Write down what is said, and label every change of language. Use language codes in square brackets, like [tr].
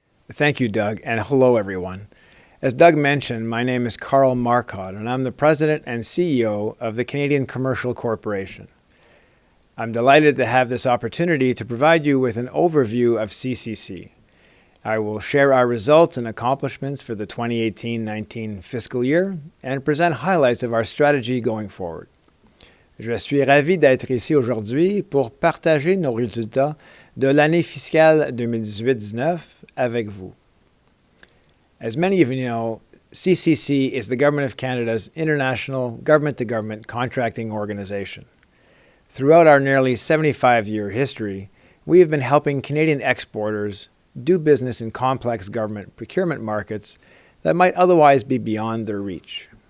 [en] Thank you, Doug, and hello, everyone. As Doug mentioned, my name is Carl Marcotte, and I'm the President and CEO of the Canadian Commercial Corporation. I'm delighted to have this opportunity to provide you with an overview of CCC. I will share our results and accomplishments for the 2018-19 fiscal year and present highlights of our strategy going forward. [fr] Je suis ravi d'être ici aujourd'hui pour partager nos résultats de l'année fiscale 2018-19 avec vous. [en] As many of you know, CCC is the Government of Canada's international government-to-government contracting organization. Throughout our nearly 75-year history, we have been helping Canadian exporters do business in complex government procurement markets that might otherwise be beyond their reach.